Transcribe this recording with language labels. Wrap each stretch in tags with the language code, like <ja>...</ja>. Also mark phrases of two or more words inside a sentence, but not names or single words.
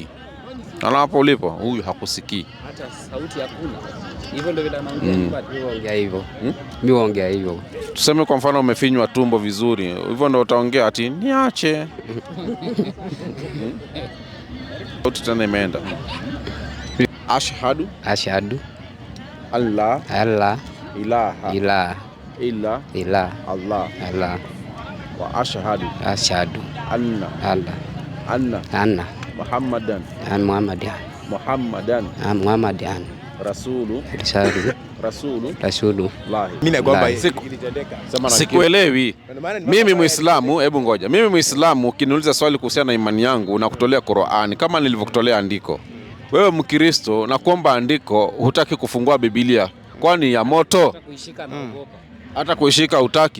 <sw>Na hapo ulipo huyu hakusikii. Hata sauti hakuna. Hivyo ndio vile anaongea. Ongea hivyo. Mimi ongea hivyo. Tuseme kwa mfano umefinywa tumbo vizuri. Hivyo ndio utaongea ati niache. Sauti tena imeenda.</sw> <ar>Ashhadu. Ashhadu. Allah. Allah. Ilaha. Ilaha. إلا الله. Allah. وأشهد. Ashhadu. أن محمدا. محمدا رسول.</ar> <sw>Mimi nakwamba sikuelewi. Mimi Muislamu, hebu ngoja. Mimi Muislamu ukiniuliza swali kuhusiana na imani yangu na kutolea Qur'ani kama nilivyokutolea andiko. Wewe Mkristo na kuomba andiko hutaki kufungua Biblia. Kwani ya moto? Hata kuishika hutaki.</sw>